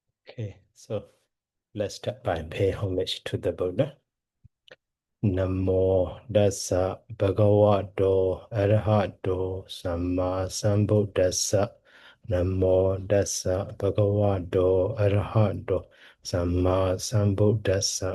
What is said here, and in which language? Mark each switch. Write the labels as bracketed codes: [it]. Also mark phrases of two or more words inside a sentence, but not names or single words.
[en] Okay, so let's start by paying homage to the Buddha. [pi] Namo Dassa Bhagavato Arahato Samma Sambuddhassa. Namo Dassa Bhagavato Arahato Samma Sambuddhassa.